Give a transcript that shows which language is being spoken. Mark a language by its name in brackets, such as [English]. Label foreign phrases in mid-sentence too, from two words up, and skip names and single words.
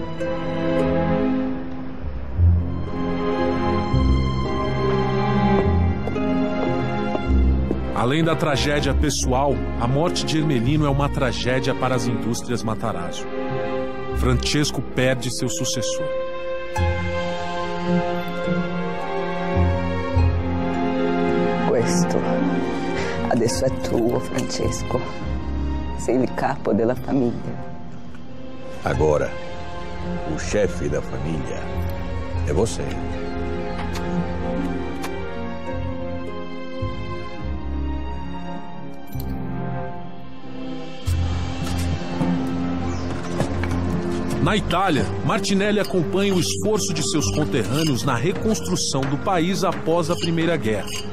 [Portuguese] Além da tragédia pessoal, a morte de Hermelino é uma tragédia para as indústrias Matarazzo. Francesco perde seu sucessor. [Italian] Questo adesso è tuo, Francesco. Sei il capo della famiglia. [Portuguese] Agora, o chefe da família é você. Na Itália, Martinelli acompanha o esforço de seus conterrâneos na reconstrução do país após a Primeira Guerra.